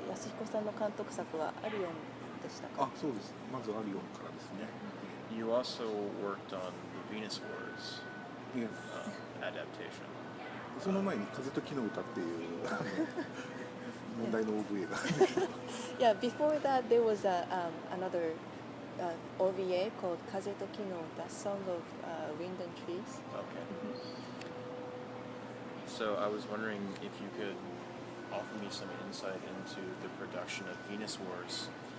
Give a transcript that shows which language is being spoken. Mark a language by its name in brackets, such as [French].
[Japanese] 安彦さんの監督作はアリオンでしたか。そうです。まずアリオンからですね。 [English] You also worked on the Venus Wars adaptation. [Japanese] その前に風と木の歌っていう問題の OVA が。 [English] Yeah, before that there was another OVA called 風と木の歌, Song of Wind and Trees. Okay. So I was wondering if you could offer me some insight into the production of Venus Wars.